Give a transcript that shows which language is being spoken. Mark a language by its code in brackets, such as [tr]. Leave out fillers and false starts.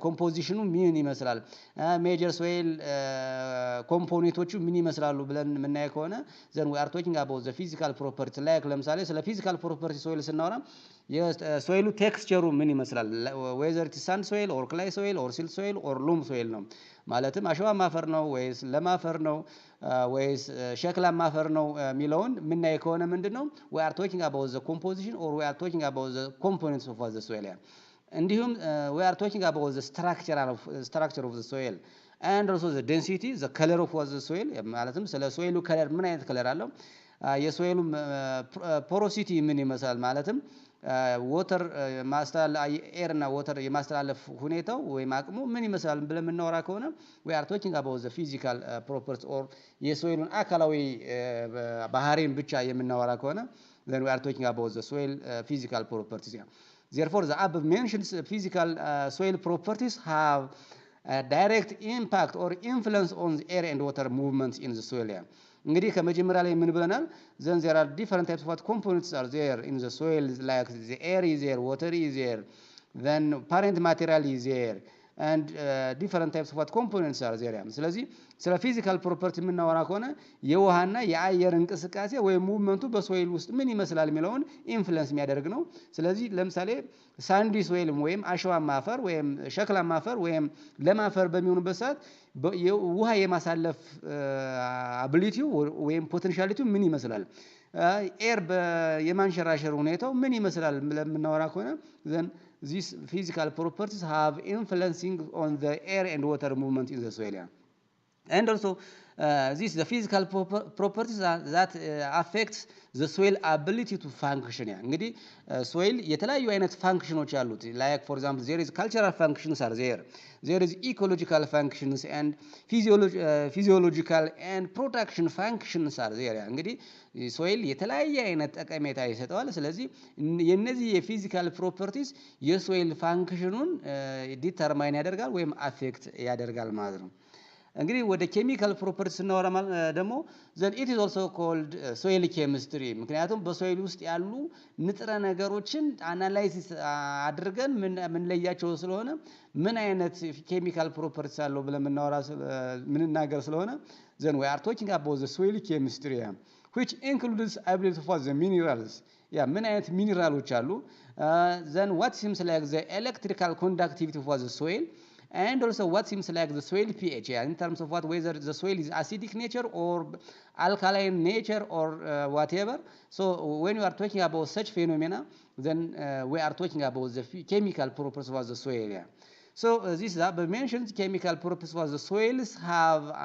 [am] ኮምፖዚሽኑ ምን ይመስላል? ሜጀር ሶይል ኮምፖኔንቶቹ ምን ይመስላሉ ብለን የምናይ ከሆነ [en] ዘን ዊ አር ቶኪንግ አባውት ዘ ፊዚካል ፕሮፐርቲ። [am] ላይክ ለምሳሌ ስለ ፊዚካል ፕሮፐርቲ ሶይል ስናወራ የሶይሉ ቴክስቸሩ ምን ይመስላል? [en] ዌዘር ኢት ሳንድ ሶይል ኦር ክላይ ሶይል ኦር ሲልት ሶይል ኦር ሉም ሶይል ነው። [am] ማለትም አሸዋማ አፈር ነው ወይስ ለም አፈር ነው ወይስ ሸክላማ አፈር ነው የሚለውን የምናይ ከሆነ ምንድነው [en] we are talking about the composition or we are talking about the components of the soil. እንዲሁም we are talking about the structure of the soil and also the density, the color of the soil. [am] ማለትም ስለ ሶይሉ ከለር ምን አይነት ከለር አለው፣ የሶይሉ ፖሮሲቲ ምን ይመስላል፣ ማለትም ወተር ኤር እና ወተር የማስተላለፍ ሁኔታው ወይም አቅሙ ምን ይመስላል ብለን የምናወራ ከሆነ [en] we are talking about the physical properties [am] or የሶይሉን አካላዊ ባህሪን ብቻ የምናወራ ከሆነ [en] then we are talking about the soil physical properties. Therefore the above mentioned physical soil properties have a direct impact or influence on the air and water movements in the soil. [am] እንግዲህ ከመጀመሪያ ላይ ምን ብለናል? [en] then there are different types of what components are there in the soil, like the air is there, water is there, then parent material is there, and different types of what components are there. [am] ስለዚህ ስለ ፊዚካል ፕሮፐርቲ የምናወራ ከሆነ የውሃና የአየር እንቅስቃሴ ወይም ሙቭመንቱ በሶይል ውስጥ ምን ይመስላል የሚለውን ኢንፍሉዌንስ የሚያደርግ ነው። ስለዚህ ለምሳሌ ሳንዲ ሶይል ወይም አሸዋማ አፈር ወይም ሸክላማ አፈር ወይም ለም አፈር በሚሆኑበት ሰዓት ውሃ የማሳለፍ አቢሊቲው ወይም ፖቴንሻሊቲው ምን ይመስላል፣ ኤር የማንሸራሸር ሁኔታው ምን ይመስላል ለምናወራ ከሆነ [en] then these physical properties have influencing on the air and water movement in the soil. And also the physical properties that affects the soil ability to function. [am] እንግዲህ ሶይል የተለያዩ አይነት ፋንክሽኖች አሉት። [en] like for example there is cultural functions are there is ecological functions and physiological and production functions are there. [am] እንግዲህ ሶይል የተለያየ አይነት ጠቀሜታ ይሰጠዋል። ስለዚህ የነዚህ የፊዚካል ፕሮፐርቲስ የሶይል ፋንክሽኑን ዲተርማይን ያደርጋል ወይም አፌክት ያደርጋል ማለት ነው። እንግዲህ ወደ ኬሚካል ፕሮፐርቲ ስናወራ ደግሞ [en] then it is also called soil chemistry። [am] ምክንያቱም በሶይል ውስጥ ያሉ ንጥረ ነገሮችን አናላይሲስ አድርገን ምን ለያቸው ስለሆነ ምን አይነት ኬሚካል ፕሮፐርቲስ አለው ብለን ምንናገር ስለሆነ [en] then we are talking about the soil chemistry which includes ability of the minerals. [am] ምን አይነት ሚኒራሎች አሉ፣ [en] then what seems like the electrical conductivity of the soil, and also what seems like the soil pH, in terms of what whether the soil is acidic nature or alkaline nature or whatever. So when you are talking about such phenomena then we are talking about the chemical properties of the soil. So this is mentioned chemical properties of the soils have